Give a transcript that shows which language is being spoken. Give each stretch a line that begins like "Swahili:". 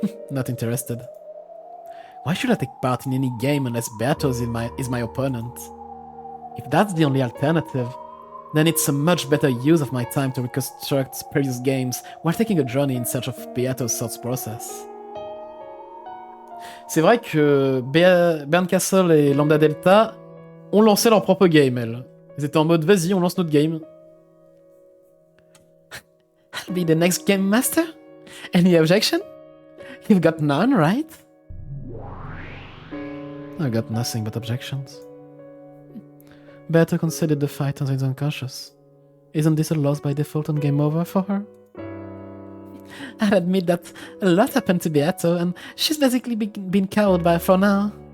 English: Not interested. Why should I take part in any game unless Bertos is my opponent? If that's the only alternative, then it's a much better use of my time to reconstruct previous games while taking a journey in search of Beato's thought process.
French: C'est vrai que Bern Castle et Lambda Delta ont lancé leur propre game, elles. Ils étaient en mode, vas-y, on lance notre game.
English: I'll be the next game master? Any objection? You've got none, right? I've got nothing but objections. Better considered the fight until it's unconscious. Isn't this a loss by default and game over for her? I'll admit that a lot happened to Beato, and she's basically been cowed by for now.